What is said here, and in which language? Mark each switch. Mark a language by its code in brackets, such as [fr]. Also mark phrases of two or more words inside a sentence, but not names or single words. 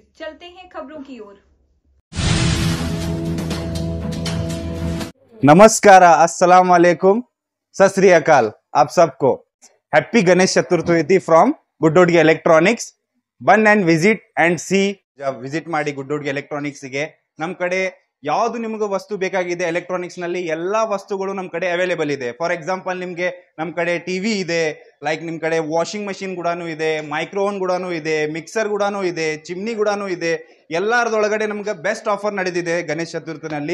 [hi] चलते हैं खबरों की ओर। नमस्कार, [ar] السلام عليكم, [pa] ਸਤ ਸ੍ਰੀ ਅਕਾਲ। [hi] आप सबको [en] Happy Ganesh Chaturthi from Guddodgi Electronics. bun and visit and see. [hi] जब विजिट [kn] ಮಾಡಿ ಗುಡ್ಡೋಡ್ಗಿ ಎಲೆಕ್ಟ್ರಾನಿಕ್ಸ್ ಗೆ ನಮ್ಮ ಕಡೆ ಯಾವುದು ನಿಮಗೆ ವಸ್ತು ಬೇಕಾಗಿದೆ ಎಲೆಕ್ಟ್ರಾನಿಕ್ಸ್ ನಲ್ಲಿ ಎಲ್ಲಾ ವಸ್ತುಗಳು ನಮ್ಮ ಕಡೆ ಅವೈಲೇಬಲ್ ಇದೆ। [en] for example [kn] ನಿಮಗೆ ನಮ್ಮ ಕಡೆ ಟಿವಿ ಇದೆ, ಲೈಕ್ ನಿಮ್ಮ ಕಡೆ [en] washing machine [kn] ಕೂಡಾನು ಇದೆ, ಮೈಕ್ರೋವನ್ ಕೂಡಾನು ಇದೆ, ಮಿಕ್ಸರ್ ಕೂಡಾನು ಇದೆ, ಚಿಮ್ನಿ ಕೂಡಾನು ಇದೆ। ಎಲ್ಲಾರದೊಳಗಡೆ ನಮಗೆ [en] best offer [kn] ನಡೆದಿದೆ ಗಣೇಶ ಚತುರ್ಥಿನಲ್ಲಿ।